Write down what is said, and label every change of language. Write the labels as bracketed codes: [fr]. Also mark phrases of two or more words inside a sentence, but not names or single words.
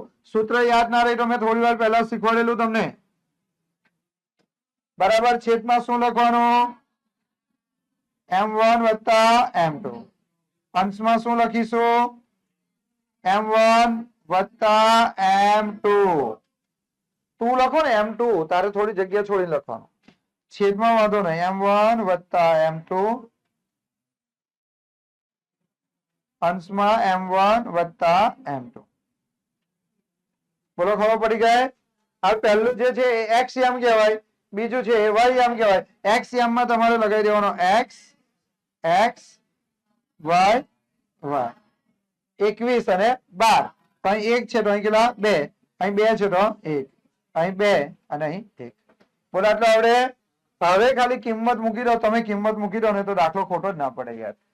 [gu] સૂત્ર યાદ ના રહે તો મૈં થોડી વાર પહેલા શીખવાડેલું તમને। બરાબર છેદમાં શું લખવાનું? M1 વત્તા M2। અંશ મેં શું લખીશું? M1 વત્તા M2। તું લખો ને M2, તારે થોડી જગ્યા છોડીને લખવાનું। છેદમાં વાંધો નહીં। M1 વત્તા M2 અંશ મેં M1 વત્તા M2। બોલો ખબર પડી ગઈ? આ પહેલું જે છે X યામ કહેવાય, બીજું છે Y યામ કહેવાય। X યામ મેં તમારે લગાઈ દેવાનો X X Y Y। 21 અને 12। અહીં 1 છે તો અહીં કેટલા? 2। અહીં 2 છે તો 1। અહીં 2 અને અહીં 1। બોલો આટલું આવડે? હવે ખાલી કિંમત મૂકી દો। તમે કિંમત મૂકી દો ને તો દાખલો ખોટો જ ના પડે યાર।